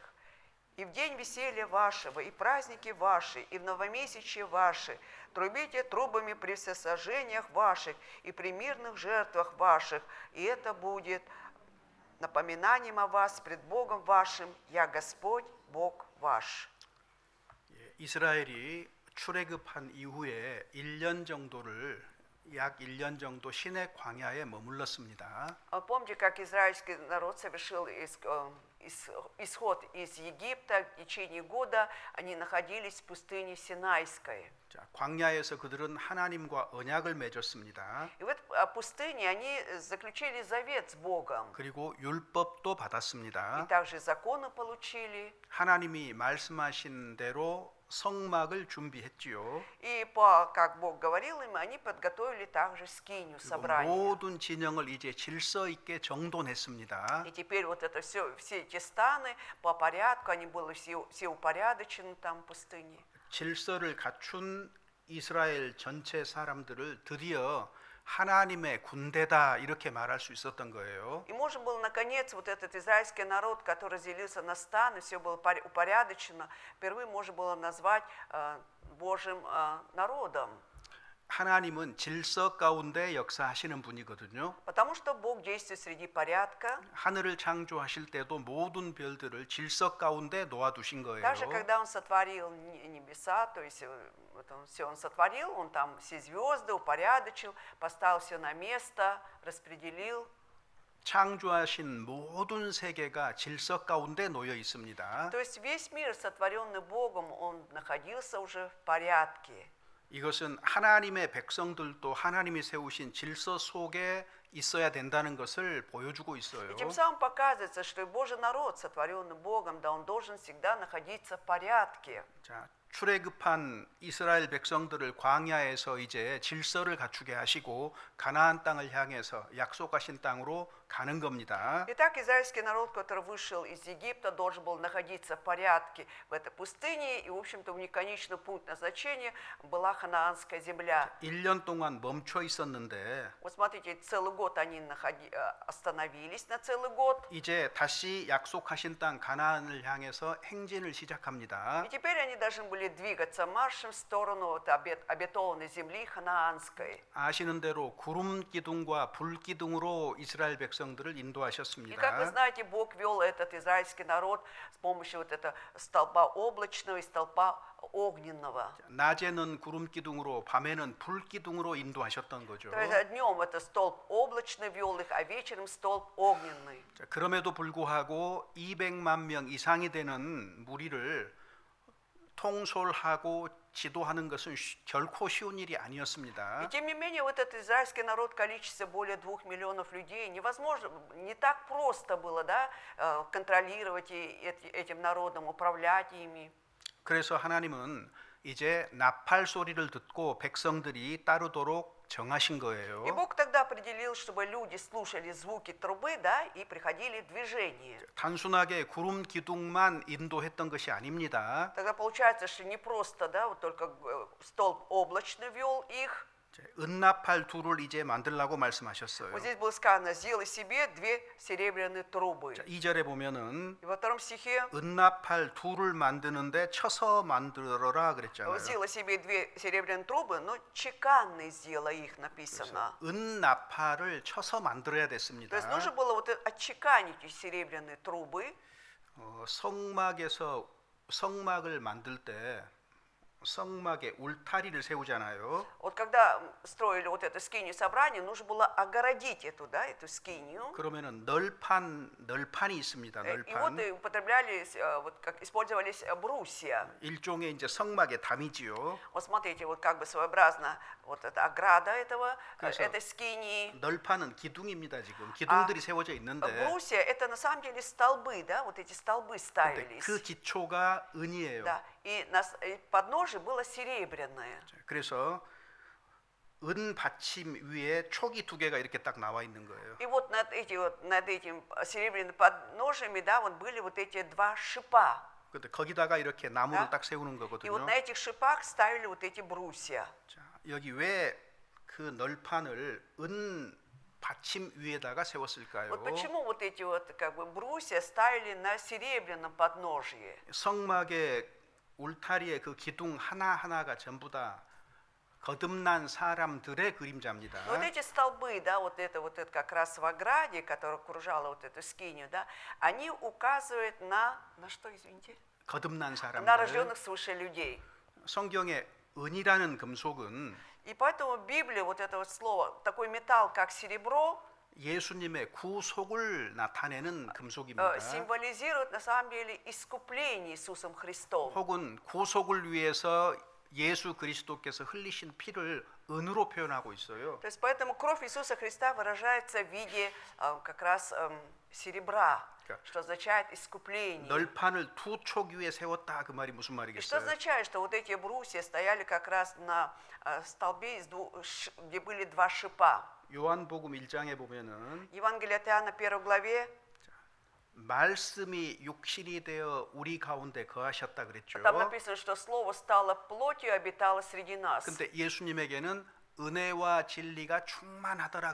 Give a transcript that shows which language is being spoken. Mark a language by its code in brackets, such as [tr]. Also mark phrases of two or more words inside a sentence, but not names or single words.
[ru] И в день веселья вашего, и праздники ваши, и в новомесячье ваши, трубите трубами при всесожжениях ваших и при мирных жертвах ваших, и это будет напоминанием о вас пред Богом вашим, я Господь, Бог ваш». [ko] 이스라엘이 출애굽한 이후에 1년 정도를 약 1년 정도 시내 광야에 머물렀습니다. [ru] Помните, как израильский народ совершил исход из Египта, в течение года они находились в пустыне Синайской. [ko] 자, 광야에서 그들은 하나님과 언약을 맺었습니다. [ru] И в этой пустыне они заключили завет с Богом. [ko] 그리고 율법도 [ru] И [ko] 받았습니다. [ru] также законы получили. [ko] 하나님이 말씀하신 대로 성막을 준비했지요. [ru] И как Бог говорил им, они подготовили также скинию, [ko] 그리고 [ru] собрание. [ko] 모든 진영을 이제 질서 있게 정돈했습니다. [ru] И теперь вот это все эти станы по порядку, они были все упорядочены там в пустыне. [ko] 질서를 갖춘 이스라엘 전체 사람들을 드디어 하나님의 군대다 이렇게 말할 수 있었던 거예요. [ru] И можно было, наконец, вот этот израильский народ, который разделился на станы, все было упорядочено, впервые можно было назвать Божьим народом. [ko] 하나님은 질서 가운데 역사하시는 분이거든요. [ru] Потому что Бог действует среди порядка. [ko] 하늘을 창조하실 때도 모든 별들을 질서 가운데 놓아두신 거예요. [ru] Даже когда Он сотворил небеса, то есть все Он сотворил, Он там все звезды упорядочил, поставил все на место, распределил. [ko] 창조하신 모든 세계가 질서 가운데 놓여 있습니다. [ru] То есть весь мир, сотворенный Богом, он находился уже в порядке. [ko] 이것은 하나님의 백성들도 하나님이 세우신 질서 속에 있어야 된다는 것을 보여주고 있어요. [ru] И тем самым показывается, что и Божий народ, сотворенный Богом, да, он должен всегда находиться в порядке. [ko] 자, 출애굽한 이스라엘 백성들을 광야에서 이제 질서를 갖추게 하시고 가나안 땅을 향해서 약속하신 땅으로 가는 겁니다. [ru] Итак, израильский народ, который вышел из Египта, должен был находиться в порядке в этой пустыне, и, в общем-то, у них конечный пункт назначения была ханаанская земля. [ko] 1년 동안 멈춰 있었는데 [ru] Вот смотрите, целый год они остановились на целый год, [ko] 이제 다시 약속하신 땅 가나안을 향해서 행진을 시작합니다. [ru] и теперь они должны были двигаться маршем в сторону вот обетованной земли ханаанской. [ko] 아시는 대로 구름 기둥과 불 기둥으로 이스라엘 백성들을 [ru] И как вы [ko] 인도하셨습니다. [ru] знаете, Бог вел этот израильский народ с помощью вот этого столпа облачного и столпа огненного. [ko] 낮에는 구름 기둥으로 밤에는 불 기둥으로 인도하셨던 거죠. [ru] То есть днем это столб облачный вел их, а вечером столб огненный. [ko] 자, 그럼에도 불구하고 200만 명 이상이 되는 무리를 통솔하고 지도하는 것은 결코 쉬운 일이 [ru] И [ko] 아니었습니다. [ru] тем не менее, вот этот израильский народ, количество более 2 миллионов людей, невозможно, не так просто было, да, контролировать этим народом, управлять ими. [ko] 그래서 하나님은 이제 나팔 소리를 듣고 백성들이 따르도록 정하신 거예요. [ru] И Бог тогда определил, чтобы люди слушали звуки трубы, да, и приходили в движение. [ko] 단순하게 구름 기둥만 인도했던 것이 아닙니다. [ru] Тогда получается, что не просто, да, вот только столб облачный вел их. [ko] 은나팔 둘을 이제 만들라고 말씀하셨어요. [ru] Вот здесь было сказано, сделай себе 2 серебряные трубы. [ko] 2절에 보면은 [ru] И во втором стихе, [ko] 은나팔 둘을 만드는데 쳐서 만들어라 그랬잖아요. [ru] сделай себе 2 серебряные трубы, но чеканные сделай их, написано. [ko] 은나팔을 쳐서 만들어야 [ru] То есть [ko] 됐습니다. [ru] нужно было вот отчеканить эти серебряные трубы. [ko] 성막에서 성막을 만들 때 성막에 울타리를 세우잖아요. [ru] Вот когда строили вот это скинию собрания, нужно было огородить эту, да, эту скинию. [ko] 그러면은 널판이 있습니다. [ru] И вот [ko] 널판. [ru] и употреблялись, вот как использовались брусья. [ko] 일종의 이제 성막의 담이지요. [ru] Вот смотрите, вот как бы своеобразно вот эта ограда этого, [ko] 그래서 [ru] этой скинии. [ko] 널판은 기둥입니다. 지금 기둥들이 세워져 있는데 [ru] Брусья это на самом деле столбы, да, вот эти столбы [ko] 근데 [ru] ставились. [ko] 그 기초가 은이에요. [ru] Да, и подножие было серебряное. [ko] 그래서 은 받침 위에 촉이 2개가 이렇게 딱 나와 있는 거예요. [ru] И вот над этим серебряными подножиями, да, вот были вот эти 2 шипа. [ko] 근데 거기다가 이렇게 나무를 다? 딱 세우는 [ru] И вот [ko] 거거든요. [ru] на этих шипах ставили вот эти брусья. [ko] 자, 여기 왜 그 널판을 은 받침 위에다가 세웠을까요? [ru] Вот почему вот эти вот как бы брусья ставили на серебряном подножье? [ko] 성막의 울타리의 그 기둥 하나하나가 전부 다 거듭난 사람들의 그림자입니다. [ru] Вот эти столбы, да, вот это как раз в ограде, которая окружала вот эту скинию, да, они указывают на что, извините? [ko] 거듭난 [ru] На [ko] 사람들. [ru] рожденных свыше людей. [ko] 성경에 은이라는 금속은 [ru] И поэтому в Библии вот это вот слово, такой металл, как серебро, [ko] 예수님의 구속을 나타내는 금속입니다. [ru] символизирует на самом деле искупление Иисусом Христом. [ko] 혹은 구속을 위해서 예수 그리스도께서 흘리신 피를 은으로 표현하고 있어요. [ru] То есть поэтому кровь Иисуса Христа выражается в виде как раз серебра, что означает искупление. [ko] 널판을 2촉 위에 세웠다 그 말이 무슨 [ru] И что [ko] 말이겠어요? [ru] означает, что вот эти брусья стояли как раз на столбе, где были 2 шипа. [ko] 요한복음 1장에 보면은 [ru] Евангелие от Иоанна 1 главе, [ko] 말씀이 육신이 되어 우리 가운데 거하셨다 그랬죠. [ru] там написано, что Слово стало плотью и обитало среди нас. [ko] 근데 예수님에게는 은혜와 진리가 충만하더라